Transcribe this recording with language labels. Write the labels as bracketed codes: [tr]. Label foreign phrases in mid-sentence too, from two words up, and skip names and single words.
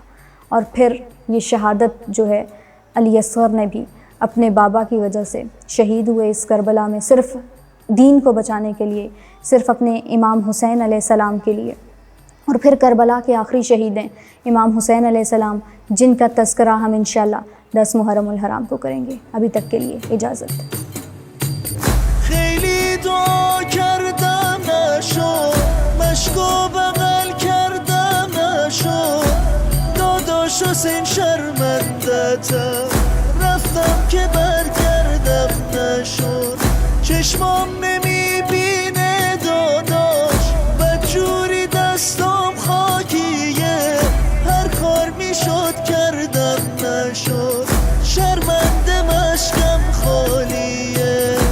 [ur] اور پھر یہ شہادت جو ہے علی اصغر نے بھی اپنے بابا کی وجہ سے شہید ہوئے اس کربلا میں، صرف دین کو بچانے کے لیے، صرف اپنے امام حسین علیہ السلام کے لیے. اور پھر کربلا کے آخری شہید ہیں امام حسین علیہ السلام، جن کا تذکرہ ہم انشاءاللہ 10 محرم الحرام کو کریں گے۔ ابھی تک کے لیے اجازت۔ [fa] خیلی دعا کردم نشد، مشکو بغل کردم نشد، داداش حسین شرمندتم، رفتم که برگردم نشد، چشمام نمیبینه داداش، بدجوری دستام خاکیه، هر کار میشد کردم نشد، شرمنده مشکم خالیه.